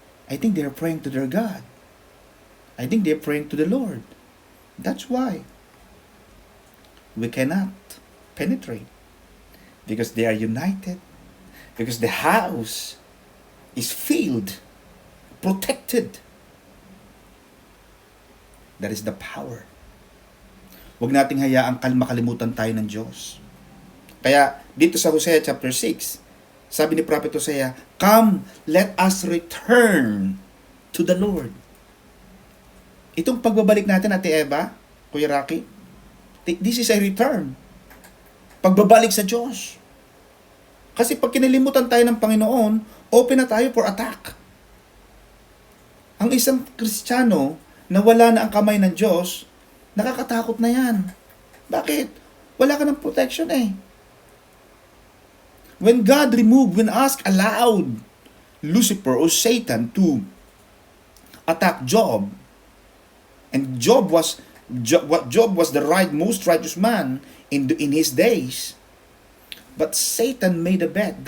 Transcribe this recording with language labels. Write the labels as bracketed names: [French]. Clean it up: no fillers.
[English] I think they're praying to their God. I think they're praying to the Lord. That's why we cannot penetrate. Because they are united. Because the house is filled, protected. That is the power. [Filipino] Huwag nating hayaang makalimutan tayo ng Diyos. Kaya dito sa Hosea chapter 6, sabi ni Prophet Hosea, [English] come, let us return to the Lord. [Filipino] Itong pagbabalik natin, Ate Eva, Kuya Rocky, [English] this is a return. [Filipino] Pagbabalik sa Diyos. Kasi pag kinilimutan tayo ng Panginoon, open na tayo [English] for attack. [Filipino] Ang isang Kristiyano na wala na ang kamay ng Diyos, nakakatakot na yan. Bakit? Wala ka ng protection eh. [English] When God allowed Lucifer or Satan to attack Job, and Job was the most righteous man in his days, but Satan made a bet.